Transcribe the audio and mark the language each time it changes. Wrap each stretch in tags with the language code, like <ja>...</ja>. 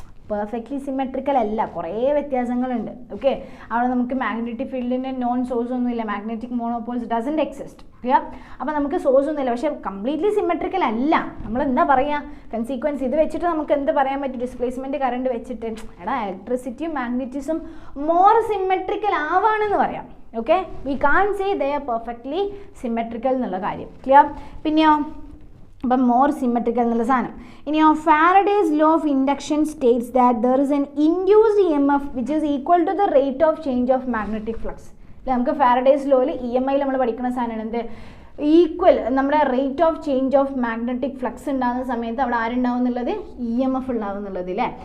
<ml>Perfectly symmetrical അല്ല, കുറേ വ്യത്യാസങ്ങളുണ്ട്. ഓക്കെ, അവിടെ നമുക്ക് മാഗ്നറ്റിക് ഫീൽഡിൻ്റെ നോൺ സോഴ്സ് ഒന്നുമില്ല.</ml> <en>Magnetic monopoles doesn't exist.</en> <ml>Clear? അപ്പോൾ നമുക്ക് സോഴ്സ് ഒന്നുമില്ല. പക്ഷേ കംപ്ലീറ്റ്ലി സിമെട്രിക്കൽ അല്ല. നമ്മൾ എന്താ പറയുക? കൺസീക്വൻസ് ഇത് വെച്ചിട്ട് നമുക്ക് എന്ത് പറയാൻ പറ്റും? ഡിസ്പ്ലേസ്മെൻറ്റ് കറണ്ട് വെച്ചിട്ട് എടാ ഇലക്ട്രിസിറ്റിയും മാഗ്നറ്റിസം മോർ സിമെട്രിക്കൽ ആവാണെന്ന് പറയാം.</ml> <en>Okay, we can't say they are perfectly symmetrical</en> <ml>എന്നുള്ള കാര്യം.</ml> <en>Clear?</en> <ml>പിന്നെയോ അപ്പം</ml> <en>more symmetrical</en> <ml>എന്നുള്ള സാധനം. ഇനിയോ</ml> <en>Faraday's law of induction states that there is an induced EMF which is equal to the rate of change of magnetic flux.</en> <ml>നമുക്ക് Faraday's lawയിൽ EMI നമ്മൾ പഠിക്കുന്ന സാധനമാണ് എന്ത് ഈക്വൽ നമ്മുടെ</ml> <en>rate of change of magnetic flux</en> <ml>ഉണ്ടാകുന്ന സമയത്ത് അവിടെ ആരുണ്ടാവും എന്നുള്ളത് EMF ഉണ്ടാവും എന്നുള്ളത് അല്ലേ.</ml>